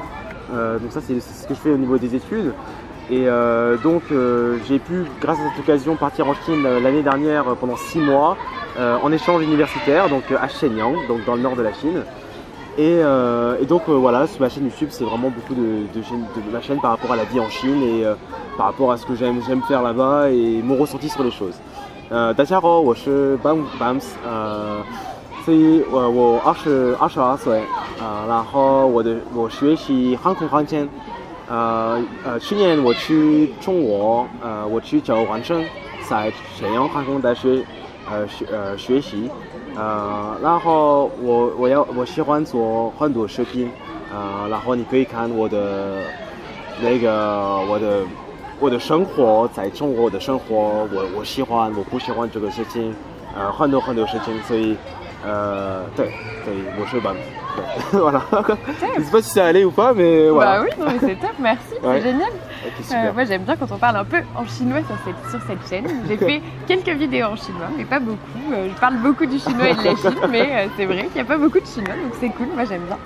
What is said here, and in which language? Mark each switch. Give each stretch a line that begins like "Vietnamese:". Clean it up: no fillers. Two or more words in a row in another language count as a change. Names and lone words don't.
French: Donc ça, c'est ce que je fais au niveau des études. Et j'ai pu, grâce à cette occasion, partir en Chine l'année dernière pendant 6 mois en échange universitaire, donc à Shenyang, donc dans le nord de la Chine. Voilà, sur ma chaîne YouTube, c'est vraiment beaucoup de ma chaîne par rapport à la vie en Chine et par rapport à ce que j'aime faire là-bas et mon ressenti sur les choses.
Chinese: 大家好，我是 Bams， 我22岁，然后我学习航空航天，去年我去中国，我去交换生，在沈阳航空大学学习。然后我喜欢做很多视频，然后你可以看我的生活，在中国的生活，我喜欢我不喜欢这个事情，很多事情，所以对，我是 Bams.
French: Voilà. Je sais pas si ça allait ou pas, mais voilà. Oui, non, mais c'est top, merci, c'est génial. Okay, moi j'aime bien quand on parle un peu en chinois sur cette chaîne. J'ai fait quelques vidéos en chinois, mais pas beaucoup. Je parle beaucoup du chinois et de la Chine, mais c'est vrai qu'il n'y a pas beaucoup de chinois, donc c'est cool, moi j'aime bien.